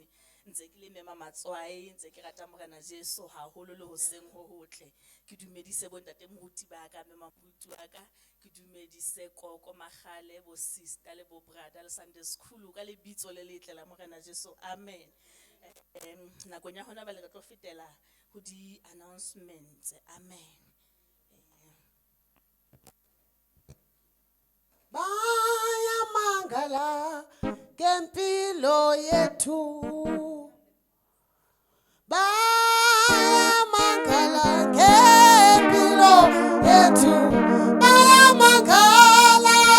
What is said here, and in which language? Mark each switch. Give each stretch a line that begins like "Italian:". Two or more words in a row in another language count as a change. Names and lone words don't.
Southern Sotho: Ntse ke le Mema Matswae, ntse ke rata Morena Jesu haholo le hoseng ho hotle. Ke dumedise bo ntate moruti ba ka, Mema moruti wa ka. Ke dumedise Koko Magale, bo sister le bo brother le
English: Sunday school
Southern Sotho: ka lebitso le letle la Morena Jesu. Amen. Nakong ya hona jwale re tlo fetela ho di announcements. Amen.
Zulu: Bayamangala ngempilo yethu, bayamangala ngempilo yethu, bayamangala